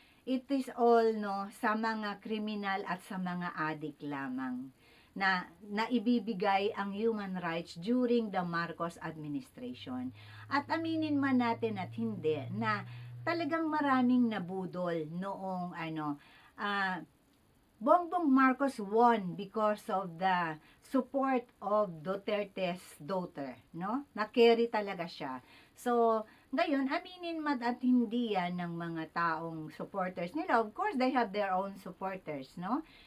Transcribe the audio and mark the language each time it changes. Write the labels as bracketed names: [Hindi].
[English] It is all [Filipino] sa mga kriminal at sa mga adik lamang na naibibigay ang human rights [English] during the Marcos administration. [Filipino] At aminin man natin at hindi na talagang maraming nabudol noong Bongbong Marcos [English] won because of the support of Duterte's daughter, [Filipino] no? Na-carry talaga siya. So, ngayon, aminin man at hindi yan ng mga taong supporters nila. [English] Of course, they have their own supporters, no?